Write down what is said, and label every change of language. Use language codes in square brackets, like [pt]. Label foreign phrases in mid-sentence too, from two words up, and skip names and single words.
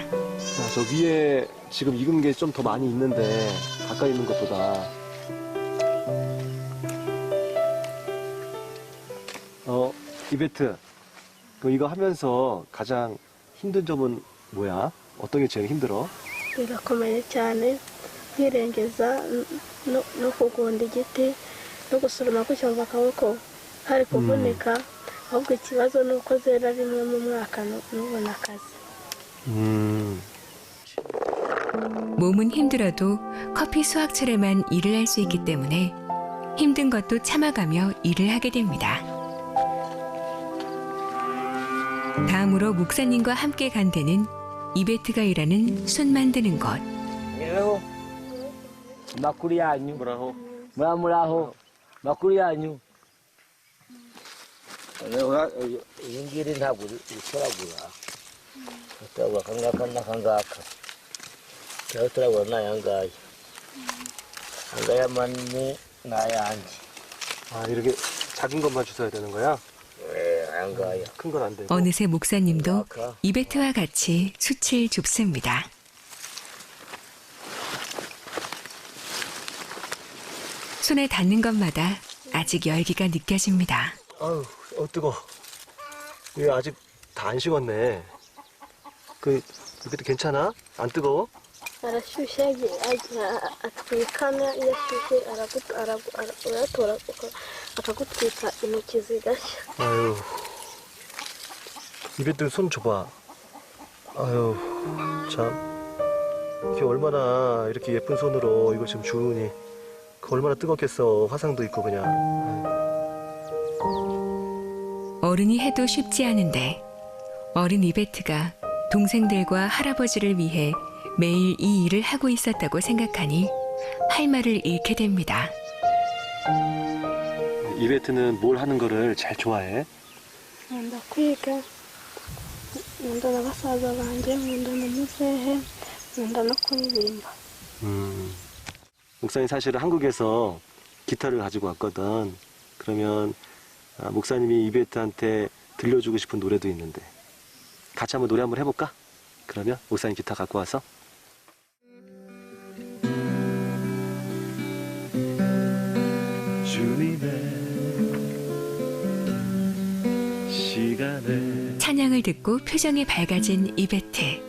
[ko] 자, 저 위에 지금 익은 게 좀 더 많이 있는데, 가까이 있는 것보다. 이베트, 이거 하면서 가장 힘든 점은 뭐야? 어떤 게 제일 힘들어? [rw] Birakomeye cyane kwirengeza no kugonda igiti no gusoroma kucyumva akaboko hari kuvunika ahubwo ikibazo ni uko zera rimwe mu mwaka ntubone akazi. [ko] 몸은 힘들어도 커피 수확철에만 일을 할 수 있기 때문에 힘든 것도 참아가며 일을 하게 됩니다. 다음으로 목사님과 함께 간 데는 이베트가 일하는 순 만드는 곳. [rw] makuru yanyu [ko] 뭐라고? [rw] muraho makuru yanyu iyi ngiri ntabwo itoragura itoragura akangaka n'akangaka rero turabura n'aya ngaya angaya manini n'ayanjye. [ko] 아, 이렇게 작은 것만 주워야 되는 거야? [rw] aya ngaya [ko] 큰 건 안 되고. 어느새 목사님도 이베트와 같이 숯을 줍습니다. 손에 닿는 것마다 아직 열기가 느껴집니다. 아유, 뜨거. 이거 아직 다 안 식었네. 이것도 괜찮아? 안 뜨거워? [rw] arashyushye atwikana iyo ashyushye urayatora akagutwika intoki zigashya. [ko] 아유, 이베트 손 줘봐. 아유, 참. 이게 얼마나 이렇게 예쁜 손으로 이걸 지금 주우니. 얼마나 뜨겁겠어. 화상도 있고 그냥. 어른이 해도 쉽지 않은데 어린 이베트가 동생들과 할아버지를 위해 매일 이 일을 하고 있었다고 생각하니 할 말을 잃게 됩니다. 이베트는 뭘 하는 거를 잘 좋아해? [rw] nkunda kwiga nkunda na basaza banjye nkunda na muzehe nkunda no kuririmba. [ko] 목사님 사실은 한국에서 기타를 가지고 왔거든. 그러면 목사님이 이베트한테 들려주고 싶은 노래도 있는데 같이 한번 노래 한번 해볼까? 그러면 목사님 기타 갖고 와서 찬양을 듣고 표정이 밝아진 이베트.